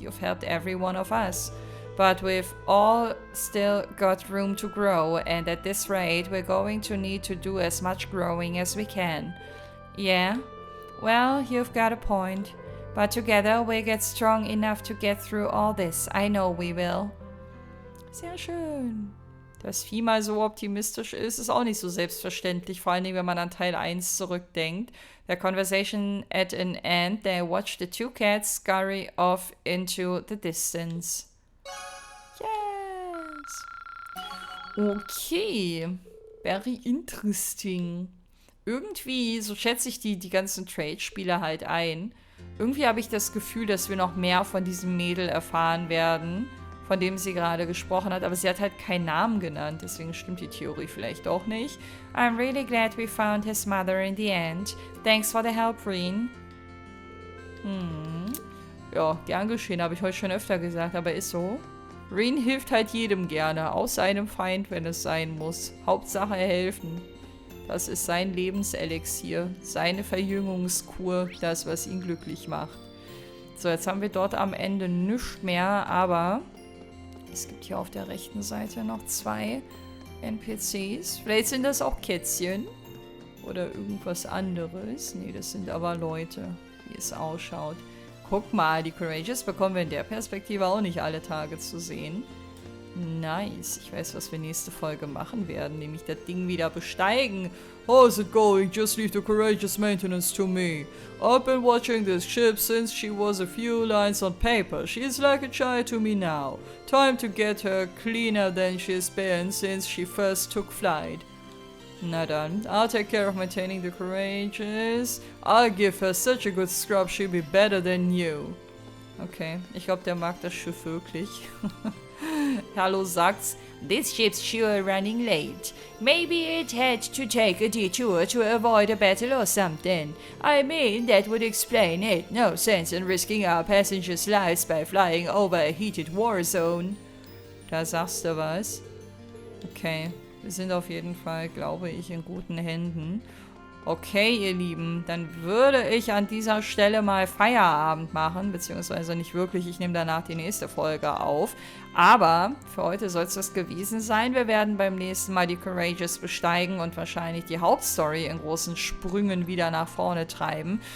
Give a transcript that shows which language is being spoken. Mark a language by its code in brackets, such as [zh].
[en] You've helped every one of us. But we've all still got room to grow, and at this rate, we're going to need to do as much growing as we can. Yeah? Well, you've got a point. But together, we'll get strong enough to get through all this. I know we will. [de] Sehr schön. Dass Vieh mal so optimistisch ist auch nicht so selbstverständlich, vor allen Dingen, wenn man an Teil 1 zurückdenkt. [en] Their conversation at an end, they watched the two cats scurry off into the distance. Yes. Okay. Very interesting. [de] Irgendwie, so schätze ich die ganzen Trade-Spiele halt ein. Irgendwie habe ich das Gefühl, dass wir noch mehr von diesem Mädel erfahren werden, von dem sie gerade gesprochen hat, aber sie hat halt keinen Namen genannt, deswegen stimmt die Theorie vielleicht auch nicht. [en] I'm really glad we found his mother in the end. Thanks for the help, Reen. [de] Ja, gern geschehen, habe ich heute schon öfter gesagt, aber ist so. Reen hilft halt jedem gerne, außer einem Feind, wenn es sein muss. Hauptsache helfen. Das ist sein Lebenselixier, seine Verjüngungskur, das, was ihn glücklich macht. So, jetzt haben wir dort am Ende nichts mehr, aber es gibt hier auf der rechten Seite noch 2 NPCs. Vielleicht sind das auch Kätzchen oder irgendwas anderes. Nee, das sind aber Leute, wie es ausschaut. Guck mal, die Courageous bekommen wir in der Perspektive auch nicht alle Tage zu sehen. Nice. Ich weiß, was wir nächste Folge machen werden, nämlich das Ding wieder besteigen. [en] How's it going? Just leave the courageous maintenance to me. I've been watching this ship since she was a few lines on paper. She is like a child to me now. Time to get her cleaner than she's been since she first took flight. [de] Na dann, [en] I'll take care of maintaining the courageous. I'll give her such a good scrub, she'll be better than you. [de] Okay, ich glaube, der mag das Schiff wirklich. Hallo sagt's, [en] this ship's sure running late. Maybe it had to take a detour to avoid a battle or something. I mean, that would explain it. No sense in risking our passengers' lives by flying over a heated war zone. [de] Da sagst du was. Okay, wir sind auf jeden Fall, glaube ich, in guten Händen. Okay, ihr Lieben, dann würde ich an dieser Stelle mal Feierabend machen, beziehungsweise nicht wirklich, ich nehme danach die nächste Folge auf. Aber für heute soll es das gewesen sein. Wir werden beim nächsten Mal die Courageous besteigen und wahrscheinlich die Hauptstory in großen Sprüngen wieder nach vorne treiben.